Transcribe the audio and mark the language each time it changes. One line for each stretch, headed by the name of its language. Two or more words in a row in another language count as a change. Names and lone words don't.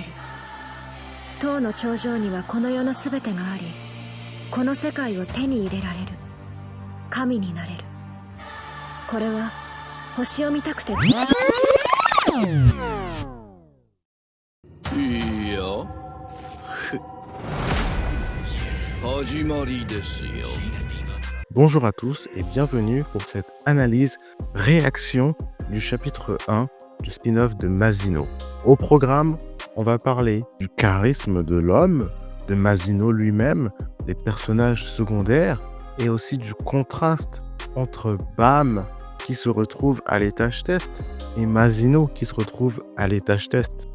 Japanese: 塔の頂上にはこの世の全てがあり、この世界を手に入れられる。神になれる。これは星を見たくて。いや始まりですよ。
French: Bonjour à tous et bienvenue pour cette analyse réaction du chapitre 1 du spin-off de Masino. Au programme, on va parler du charisme de l'homme, de Masino lui-même, des personnages secondaires et aussi du contraste entre Bam qui se retrouve à l'étage test et Masino qui se retrouve à l'étage test.